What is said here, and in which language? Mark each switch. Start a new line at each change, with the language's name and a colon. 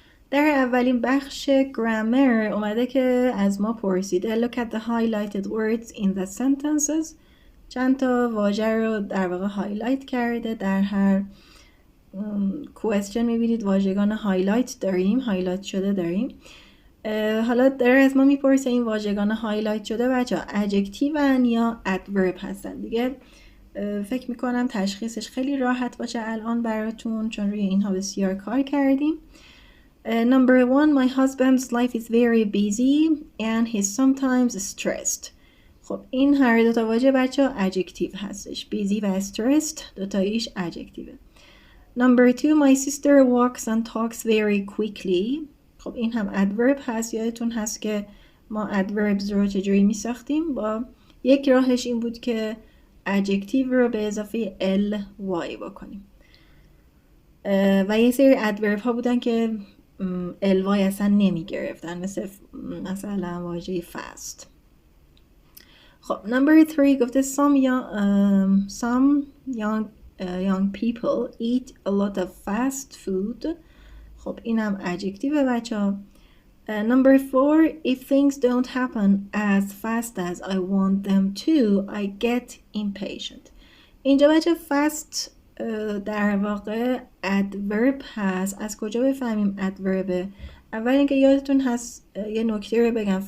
Persian: در اولین بخش grammar اومده که از ما پرسیده
English: look at the highlighted words in the sentences.
Persian: چند تا واژه رو در واقع هایلایت کرده. در هر question میبینید واژگان هایلایت داریم، هایلایت شده داریم. حالا داره از ما میپرسه این واژگان هایلایت شده بچه ها adjective یا adverb هستن. دیگه فکر میکنم تشخیصش خیلی راحت باشه الان براتون، چون روی اینها بسیار کار کردیم.
English: Number 1, my husband's life is very busy and he's sometimes stressed.
Persian: خب این هر دوتا واژه بچه ها adjective هستش.
English: busy و stressed دوتاییش adjective. Number 2, my sister walks and talks very quickly.
Persian: خب این هم adverb هست. یادتون هست که ما adverbs رو چجوری می ساختیم؟ با یک راهش این بود که adjective رو به اضافه ly بکنیم و یه سری adverb ها بودن که ly اصلا نمی گرفتن، مثلا واژه fast.
English: خب number 3 گفته some young people eat a lot of fast food.
Persian: خب اینم adjective بچه ها.
English: Number 4, if things don't happen as fast as I want them to, I get impatient.
Persian: اینجا بچه
English: fast
Persian: در واقع adverb هست. از کجا بفهمیم adverb؟ اول اینکه یادتون هست یه نکته رو بگم.